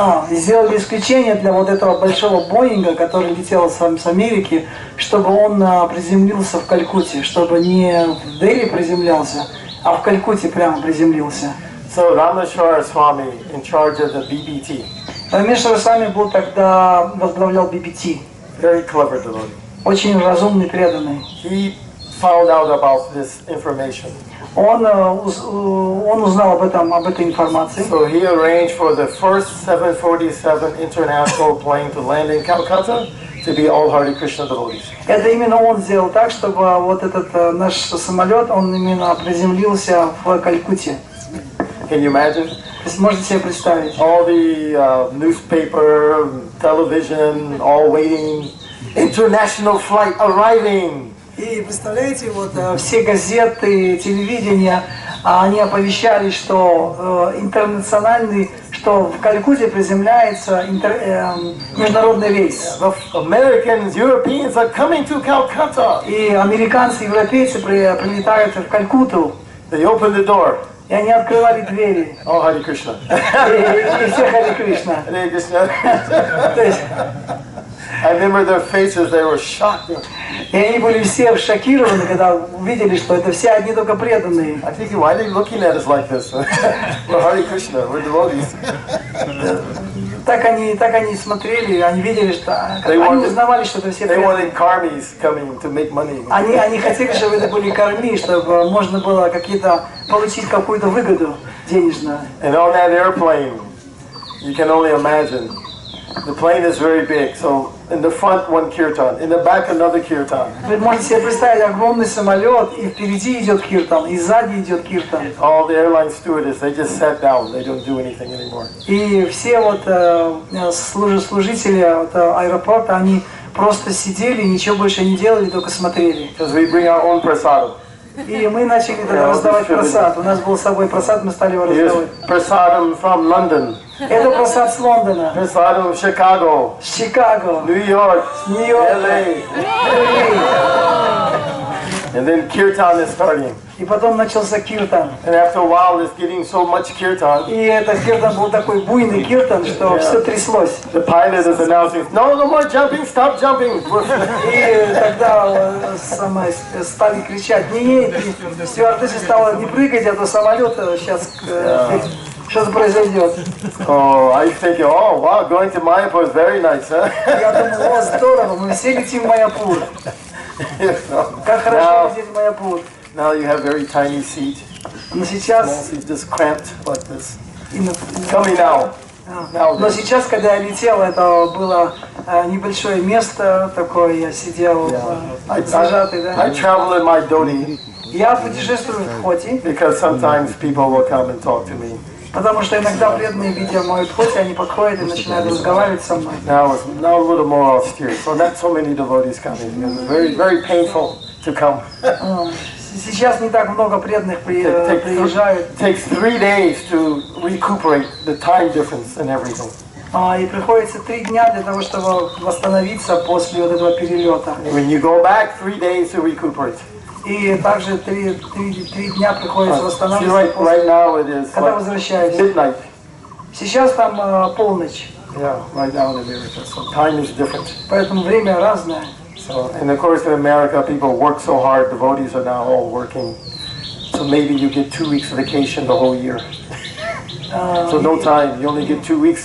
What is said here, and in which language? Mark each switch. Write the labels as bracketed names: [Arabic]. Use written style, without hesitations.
[Russian] Сделали исключение для вот этого большого Боинга, который летел с Америки, чтобы он приземлился в Калькутте, чтобы не в Дели приземлялся, а в Калькутте прямо приземлился. [English] So Rameshwara Swami in charge of the BBT. [Russian] Рамешвара Свами был тогда, возглавлял BBT. [English] Very clever devotee. [Russian] Очень разумный, преданный. [English] He found out about this information. [Russian] Он узнал об этой информации. [English] So he arranged for the first 747 international plane to land in Calcutta to be all Hare Krishna devotees. [Russian] Это именно он сделал так, чтобы вот этот наш самолет, он именно приземлился в Калькутте. [English] Can you imagine? [Russian] То есть можете себе представить. [English] All the newspaper, television, all waiting. International flight arriving. [Russian] И представляете, вот все газеты, телевидение, они оповещали, что интернациональный, что в Калькутте приземляется международный рейс. [English] Americans, Europeans are coming to Calcutta. [Russian] И американцы, европейцы прилетают в Калькутту. [English] They opened the door. [Russian] И они открывали двери. [English] Oh, Hare Krishna. [Russian] И все Харе Кришна. [English] Hare Krishna. [Russian] То есть, [English] I remember their faces, they were shocked. [Russian] и они были все шокированы, когда увидели, что это все одни только преданные. [English] I think, why are they looking at us like this? We're Hare Krishna, we're devotees. [Russian] Так они смотрели, они видели, что они узнавали, что это все [English] They [Russian] преданные. [English] wanted karmis coming to make money. [Russian] Они хотели, чтобы это были корми, чтобы можно было получить какую-то выгоду денежную. [English] And on that airplane, you can only imagine, the plane is very big. So in the front one kirtan, in the back another kirtan. [Russian] Вы можете себе представить огромный самолет, и впереди идет киртан, и сзади идет киртан. [English] All the airline stewardess, they just sat down. They don't do anything anymore. [Russian] И все вот служители аэропорта, они просто сидели, ничего больше не делали, только смотрели. [English] Because we bring our own prasadam. [Russian] И мы начали тогда раздавать просад. У нас был с собой просад, мы стали его раздавать. [English] Prasadam from London. [Russian] Это просад с Лондона, [English] Prasadam Chicago. [Russian] с Чикаго, [English] New York. [Russian] с Нью-Йорка. [English] And then kirtan is starting. [Russian] И потом начался киртан. [English] And after a while, it's getting so much kirtan. [Russian] И этот киртан был такой буйный киртан, что все тряслось. [English] The pilot is announcing, no more jumping, stop jumping. [Russian] И тогда стали кричать, не, стюардесса стала не прыгать, а то самолет сейчас что-то произойдет. [English] Oh, I think, oh wow, going to Mayapur is very nice, huh? [Russian] Я думал, о, здорово, мы все летим в Майяпур. Как хорошо лететь в Майяпур. [English] Now you have very tiny seat. [Russian] Но сейчас... [English] Small seat, just cramped like this. Coming now. [Russian] Но сейчас, когда я летел, это было небольшое место такое, я сидел зажатый, да. [English] I travel in my dhoti. [Russian] Я путешествую в хоте. [English] Because sometimes people will come and talk to me. [Russian] Потому что иногда преданные, видя мою хоте, они подходят и начинают разговаривать со мной. [English] Now a little more austere, so not so many devotees coming. It's very, very painful to come. [Russian] Сейчас не так много преданных приезжают. [English] It takes 3 days to recuperate the time difference and everything. [Russian] И приходится 3 дня для того, чтобы восстановиться после вот этого перелета. [English] When you go back, 3 days to recuperate. [Russian] И также 3 дня приходится восстанавливаться [English] Right now it is [Russian] когда возвращаюсь. [English] Midnight. [Russian] Сейчас там полночь. [English] Yeah, right now in America, so time is different. [Russian] Поэтому время разное. [English] So, and of course in America people work so hard, devotees are now all working. So maybe you get 2 weeks vacation the whole year. So no time, you only get 2 weeks.